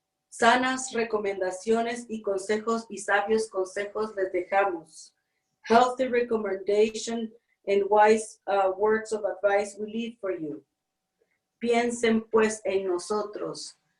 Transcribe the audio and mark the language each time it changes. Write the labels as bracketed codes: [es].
[es] Sanas recomendaciones y consejos y sabios consejos les dejamos. [en] Healthy recommendation and wise words of advice we leave for you. [es] Piensen pues en nosotros.